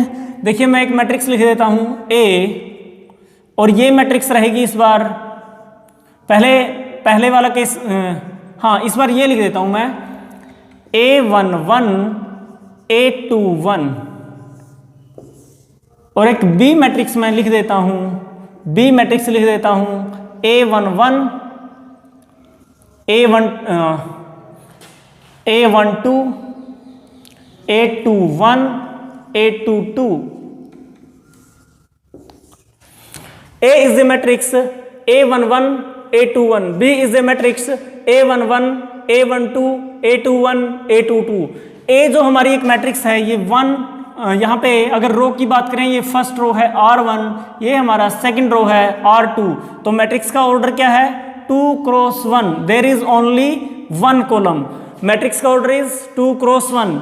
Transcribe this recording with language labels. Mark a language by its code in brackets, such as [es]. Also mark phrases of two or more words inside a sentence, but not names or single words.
[hi] देखिए, मैं एक मैट्रिक्स लिख देता हूं A, और ये मैट्रिक्स रहेगी इस बार, पहले वाला केस, हाँ इस बार ये लिख देता हूं मैं A11 A21, और एक B मैट्रिक्स मैं लिख देता हूं, A11 A12 A21 A22। [en] A is a matrix A11 A21, B is a matrix A11 A12 A21 A22। [hi] A जो हमारी एक मैट्रिक्स है, ये 1 यहाँ पे अगर रो की बात करें, ये [en] first row [hi] है R1, ये हमारा [en] second row [hi] है R2, तो मैट्रिक्स का ऑर्डर क्या है 2 क्रॉस 1, [en] there is only 1 column, [hi] मैट्रिक्स का [en] order is 2 cross 1.